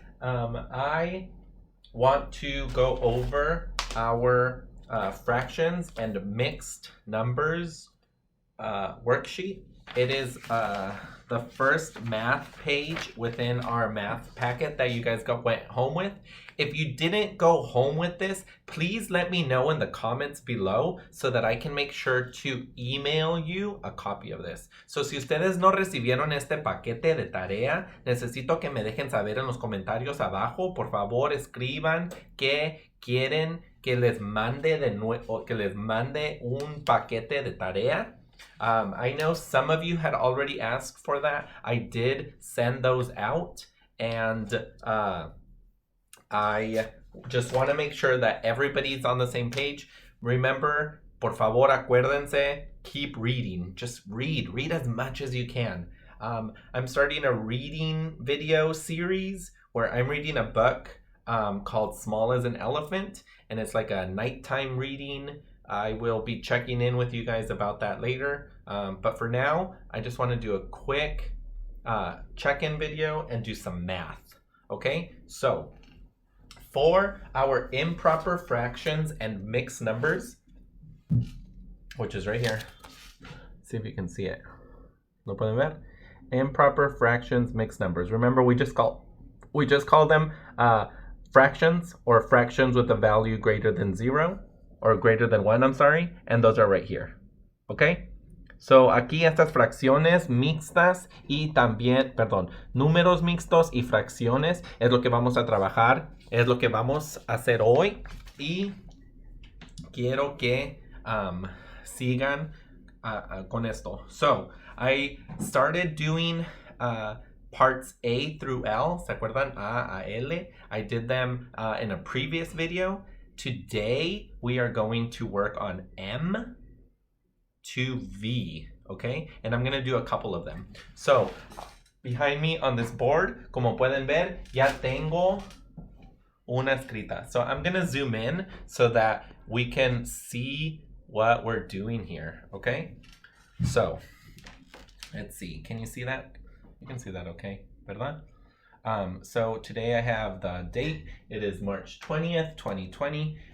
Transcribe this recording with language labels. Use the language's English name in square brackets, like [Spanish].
[English] I want to go over our fractions and mixed numbers worksheet. It is the first math page within our math packet that you guys went home with. If you didn't go home with this, please let me know in the comments below so that I can make sure to email you a copy of this. [Spanish] So si ustedes no recibieron este paquete de tarea, necesito que me dejen saber en los comentarios abajo. Por favor, escriban que quieren que les mande de nuevo, que les mande un paquete de tarea. [English] I know some of you had already asked for that. I did send those out, and I just want to make sure that everybody's on the same page. Remember, [Spanish] por favor, acuérdense, [English] keep reading. Just read as much as you can. I'm starting a reading video series where I'm reading a book called Small as an Elephant, and it's like a nighttime reading. I will be checking in with you guys about that later. But for now, I just want to do a quick check-in video and do some math. Okay, so for our improper fractions and mixed numbers, which is right here. See if you can see it. [Spanish] ¿Lo pueden ver? [English] Improper fractions, mixed numbers. Remember, we just call them fractions or fractions with a value greater than 0 or greater than 1, I'm sorry, and those are right here. Okay? [Spanish] So aquí estas fracciones mixtas y también, perdón, números mixtos y fracciones es lo que vamos a trabajar, es lo que vamos a hacer hoy y quiero que sigan con esto. [English] So, I started doing parts A through L. [Spanish] ¿Se acuerdan? [English] A L. I did them in a previous video. Today, we are going to work on M to V, okay? And I'm gonna do a couple of them. So, behind me on this board, [Spanish] como pueden ver, ya tengo una escrita. [English] So I'm gonna zoom in so that we can see what we're doing here, okay? So, let's see. Can you see that? You can see that, okay? [Spanish] ¿Verdad? [English] So today I have the date. It is March 20th, 2020.